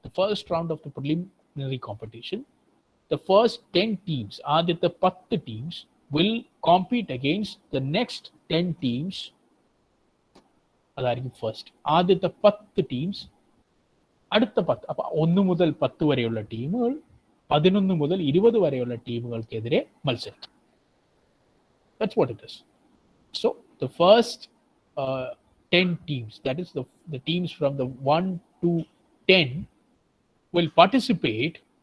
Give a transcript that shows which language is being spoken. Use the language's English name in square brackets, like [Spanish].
[English] The first round of the preliminary competition, the first 10 teams, [Malayalam] ആദ്യത്തെ 10 teams [English] will compete against the next 10 teams. [Malayalam] അതായിരിക്കും first. ആദ്യത്തെ 10 teams അടുത്ത 10, അപ്പൊ 1 മുതൽ 10 വരെയുള്ള ടീമുകൾ 11 മുതൽ 20 വരെയുള്ള ടീമുകൾക്കെതിരെ മത്സരിക്കും. [English] That's what it is. So the first 10 teams, that is the teams from the 1 to 10 will participate